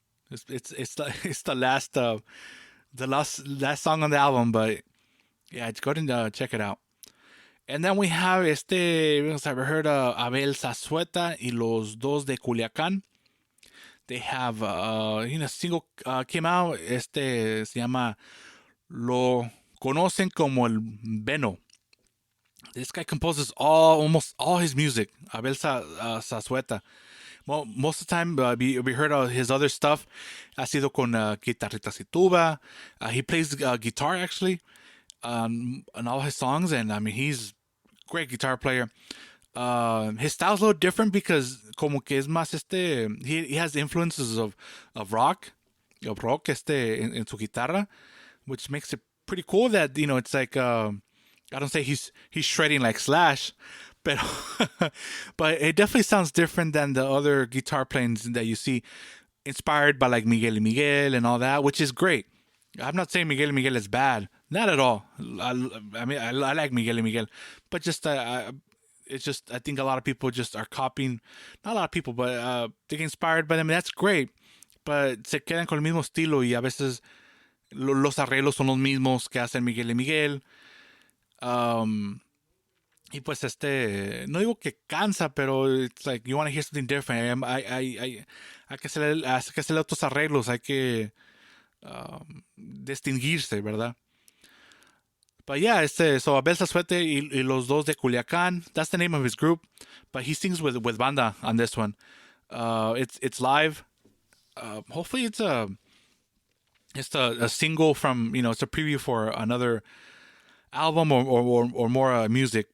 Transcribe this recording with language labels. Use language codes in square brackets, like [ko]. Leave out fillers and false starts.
[en] It's the last song on the album, but yeah, go ahead and check it out. And then we have I've heard Abel Zazueta y Los Dos de Culiacán. They have a single came out. [es] Se llama Lo Conocen como el Beno. [en] This guy composes almost all his music. Abel Zazueta. Well, most of the time, we heard of his other stuff. [es] Ha sido con guitarritas y tuba. [en] He plays guitar actually on all his songs, and I mean he's a great guitar player. His style's a little different because [es] como que es más [en] he has influences of rock, [es] en su guitarra, [en] which makes it pretty cool that it's like I don't say he's shredding like Slash, but but it definitely sounds different than the other guitar playings that you see, inspired by like Miguel y Miguel and all that, which is great. I'm not saying Miguel y Miguel is bad, not at all. I mean, I like Miguel y Miguel, but just it's just I think a lot of people just are copying, not a lot of people, but they get inspired by them. And that's great, but [es] se quedan con el mismo estilo y a veces los arreglos son los mismos que hacen Miguel y Miguel. [en] Um, [es] y pues no digo que cansa, pero [en] it's like you want to hear something different. [es] Hay que hacerle otros arreglos, hay que distinguirse, ¿verdad? [en] But yeah, so Abel Zazuete y los dos de Culiacán. That's the name of his group, but he sings with banda on this one. It's live. Hopefully it's a single from it's a preview for another album or more music.